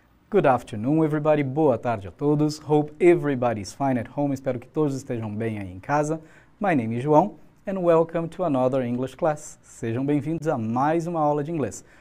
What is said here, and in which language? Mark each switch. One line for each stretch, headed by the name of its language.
English: Good afternoon, everybody.
Portuguese: Boa tarde a todos.
English: Hope everybody's fine at home.
Portuguese: Espero que todos estejam bem aí em casa.
English: My name is João and welcome to another English class.
Portuguese: Sejam bem-vindos a mais uma aula de inglês.